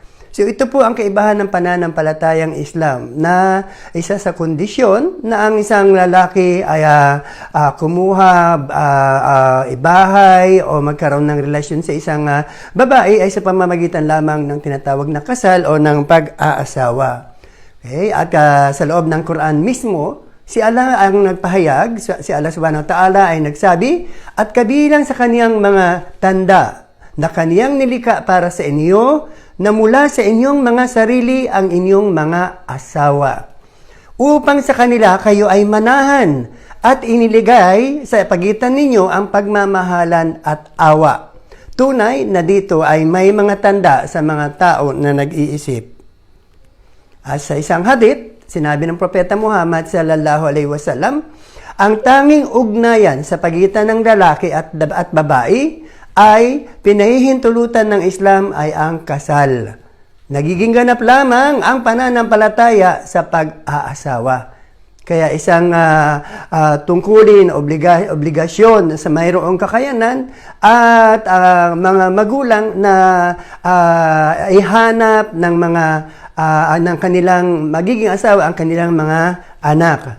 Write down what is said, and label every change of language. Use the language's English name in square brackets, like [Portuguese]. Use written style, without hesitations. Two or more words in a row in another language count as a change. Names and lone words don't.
[Filipino] So ito po ang kaibahan ng pananampalatayang Islam na isa sa kondisyon na ang isang lalaki ay kumuha, ibahay o magkaroon ng relasyon sa isang babae ay sa pamamagitan lamang ng tinatawag na kasal o ng pag-aasawa. Okay? At sa loob ng Quran mismo, si Allah ang nagpahayag, si Allah [Arabic] سبحانه وتعالى [Filipino] ay nagsabi, at kabilang sa kaniyang mga tanda na kaniyang nilikha para sa inyo, na mula sa inyong mga sarili ang inyong mga asawa, upang sa kanila kayo ay manahan at iniligay sa pagitan ninyo ang pagmamahalan at awa. Tunay na dito ay may mga tanda sa mga tao na nag-iisip. At sa isang hadith, sinabi ng Propeta Muhammad [Arabic] صلى الله عليه وسلم, [Filipino] ang tanging ugnayan sa pagitan ng lalaki at babae ay pinahihintulutan ng Islam ay ang kasal. Nagiging ganap lamang ang pananampalataya sa pag-aasawa. Kaya isang tungkulin, obligasyon sa mayroong kakayanan at mga magulang na ihanap ng ng kanilang magiging asawa ang kanilang mga anak.